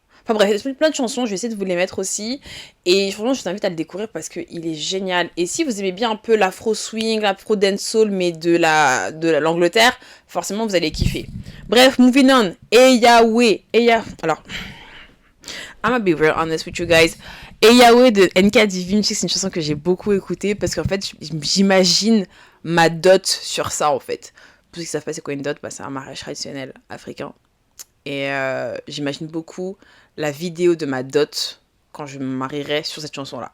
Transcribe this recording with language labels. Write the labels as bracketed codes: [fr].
[fr] Enfin bref, il y a plein de chansons, je vais essayer de vous les mettre aussi. Et franchement, je vous invite à le découvrir parce qu'il est génial. Et si vous aimez bien un peu l'afro swing, l'afro dancehall, mais de l'Angleterre, forcément vous allez kiffer. [en] Bref, moving on. Alors, I'm gonna be very honest with you guys. [fr] Eyawe de NK Divine, c'est une chanson que j'ai beaucoup écoutée parce qu'en fait, j'imagine ma dot sur ça en fait. Pour ceux qui savent pas c'est quoi une dot, bah, c'est un mariage traditionnel africain. Et j'imagine beaucoup la vidéo de ma dot quand je me marierai sur cette chanson-là.